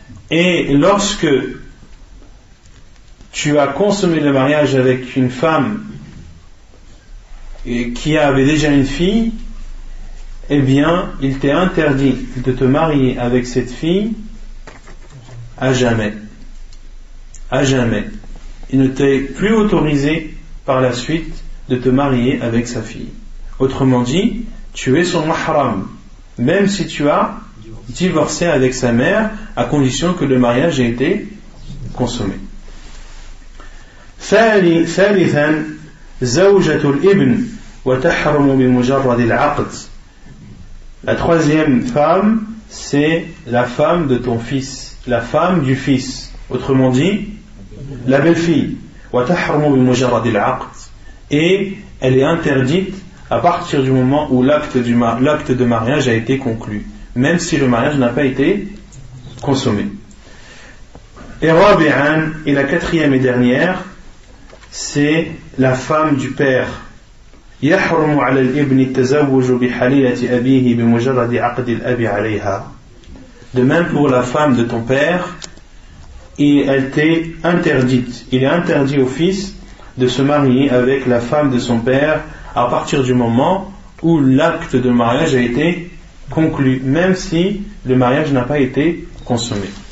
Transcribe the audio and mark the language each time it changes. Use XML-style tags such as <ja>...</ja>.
<fr>Et lorsque tu as consommé le mariage avec une femme qui avait déjà une fille, eh bien, il t'est interdit de te marier avec cette fille à jamais. À jamais. Il ne t'est plus autorisé par la suite de te marier avec sa fille. Autrement dit, tu es son mahram, même si tu as divorcé avec sa mère, à condition que le mariage ait été consommé.</fr> <ar>ثالثا زوجة الابن وتحرم بمجرد العقد.</ar> <fr>La troisième femme, c'est la femme de ton fils, la femme du fils, autrement dit la belle-fille.</fr> <ar>وتحرم بمجرد العقد,</ar> <fr>et elle est interdite à partir du moment où l'acte de mariage a été conclu, même si le mariage n'a pas été consommé. Et رابعا, et la quatrième et dernière, c'est la femme du père.</fr> <ar>يحرم على الابن التزوج بحليلة أبيه بمجرد عقد الأب عليها.</ar> <fr>De même pour la femme de ton père, elle t'est interdite. Il est interdit au fils de se marier avec la femme de son père à partir du moment où l'acte de mariage a été conclu, même si le mariage n'a pas été consommé.</fr>